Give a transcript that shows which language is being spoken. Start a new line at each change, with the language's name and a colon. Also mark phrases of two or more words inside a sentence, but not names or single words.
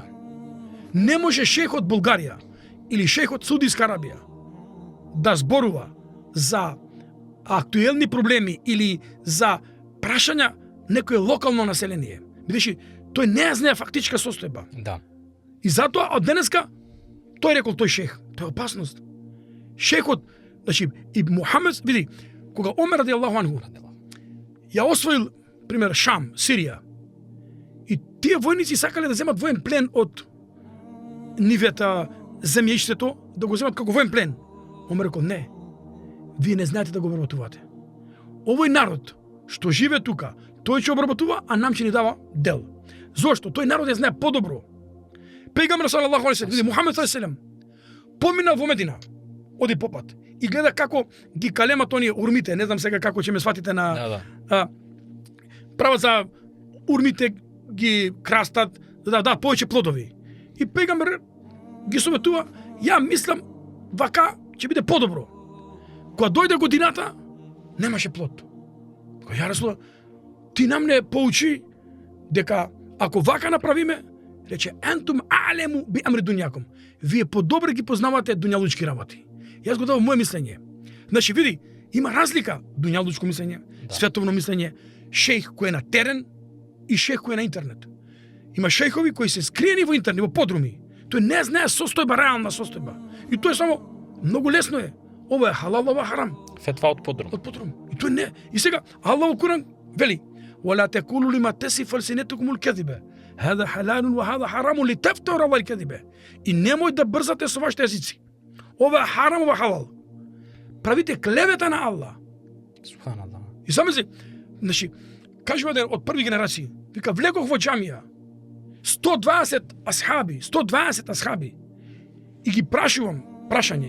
Macedonian: Не може шејх од Булгарија или шејх од Саудиска Арабија да зборува за актуелни проблеми или за прашања некое локално население. Бидејќи тој не знае фактичка состојба. Да. И затоа од денеска тој рекол тој шејх, тоа е опасност. Шејхот, значи и Мухамед, види, кога Омер
Arabic: رضي الله عنه
Macedonian: ја освоил пример Шам, Сирија. И тие војници сакале да земат воен плен од нивета земјиштето, да го земат како воен плен. Омер рекол не. Вие не знаете да го обработувате. Овој народ што живе тука, тој ќе обработува, а нам ќе ни дава дел. Зошто? Тој народ ја знае подобро. Пејгамбер
Arabic: صلى الله عليه وسلم,
Macedonian: Мухамед
Arabic: صلى الله عليه وسلم,
Macedonian: помина во Медина, оди попат и гледа како ги калемат оние урмите, не знам сега како ќе ме сватите на прават за урмите ги крастат да дадат повеќе плодови. И пејгамбер ги советува, ја мислам вака ќе биде подобро. Кога дојде годината, немаше плод. Кога ја Расулулlah, ти нам не поучи дека ако вака направиме, рече
Arabic: أنتم أعلم بأمر دنياكم.
Macedonian: Вие подобро ги познавате дуњалучки работи. Јас го давам моје мислење. Значи види, има разлика дуњалучко мислење, световно мислење, шејх кој е на терен и шејх кој е на интернет. Има шејхови кои се скриени во интернет, во подруми. Тој не знае состојба, реална состојба. И тоа е само многу лесно е. Ова е халал, ова е харам. Фетва од подрум. Од подрум. И тој не. И сега Аллах во Куран вели:
Arabic: "ولا تقولوا لما تصف ألسنتكم الكذب. هذا حلال وهذا حرام لتفتروا على الكذب."
Macedonian: И немој да брзате со вашите езици. Ова е харам, ова е халал. Правите клевета на Аллах. Субханаллах. И само се, значи, кажува еден од први генерации, вика, влегох во џамија, 120 асхаби, и ги прашувам прашање.